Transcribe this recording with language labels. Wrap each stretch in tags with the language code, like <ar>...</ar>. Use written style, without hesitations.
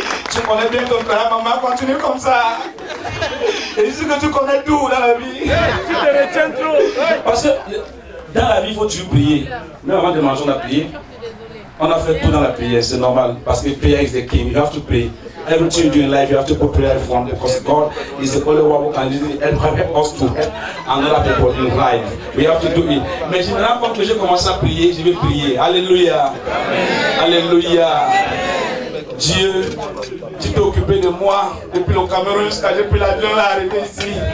<fr>Tu connais bien ton travail, maman, continue comme ça. Et je sais que tu connais tout dans la vie. Tu te retiens trop. Parce que dans la vie, il faut toujours prier. Même avant de manger, on a prié. On a fait tout dans la prière, c'est normal. Parce que</fr> <en>prayer is the king. You have to pray. Everything you do in life, you have to put prayer from because God is the only one who can help us to help another people in life. We have to do it.</en> <fr>Mais je me rends compte que j'ai commencé à prier, je vais prier. Alléluia. Alléluia. Dieu, tu t'es occupé de moi depuis le Cameroun jusqu'à j'ai pris l'avion là, arrivé ici.</fr>